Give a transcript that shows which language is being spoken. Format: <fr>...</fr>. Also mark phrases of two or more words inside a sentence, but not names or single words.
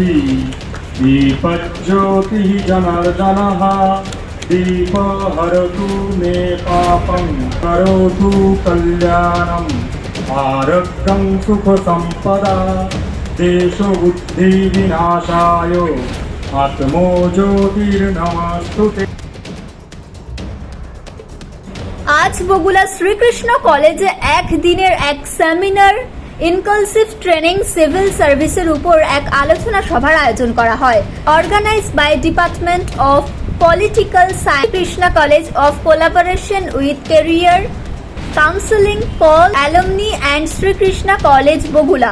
<sa>दीपज्योतिः जनार्दनः दीपहरतु मे पापं करोतु कल्याणम् आरोग्यं सुखसम्पदा देशबुद्धिविनाशाय आत्मो ज्योतिर्नमस्तुते।</sa> <bn>আজ বগুলা শ্রীকৃষ্ণ কলেজে একদিনের এক সেমিনার</bn> <en>inclusive training civil services</en> <bn>উপর এক আলোচনা সভার আয়োজন করা হয়।</bn> <en>Organized by Department of Political Science, Krishna College of collaboration with Career Counselling for Alumni and Srikrishna College Bagula.</en>